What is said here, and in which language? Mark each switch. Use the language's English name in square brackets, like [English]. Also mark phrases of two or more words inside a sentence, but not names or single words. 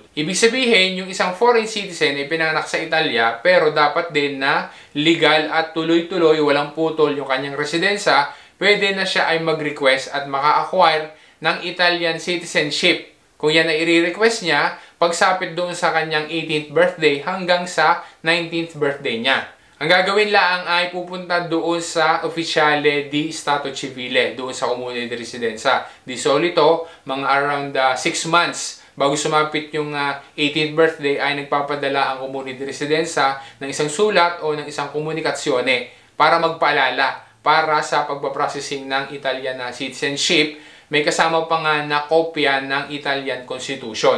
[Filipino] Ibig sabihin, yung isang [English] foreign citizen [Filipino] ay pinanganak sa Italia pero dapat din na legal at tuloy-tuloy, walang putol yung kanyang residensya, pwede na siya ay mag-request at maka-acquire ng [English] Italian citizenship. [Filipino] Kung yan ay i-request niya, pagsapit doon sa kanyang [English] 18th birthday [Filipino] hanggang sa [English] 19th birthday [Filipino] niya. Ang gagawin lang ay pupunta doon sa [Italian] Ufficiale di Stato Civile, [Filipino] doon sa [Italian] Comune di Residenza. Di solito, [Filipino] mga around 6 months bago sumapit yung [English] 18th birthday [Filipino] ay nagpapadala ang [Italian] Comune di Residenza [Filipino] ng isang sulat o ng isang komunikasyone para magpaalala para sa pagpaprocessing ng [English] Italian citizenship. [Filipino] May kasama pa nga na kopya ng [English] Italian Constitution.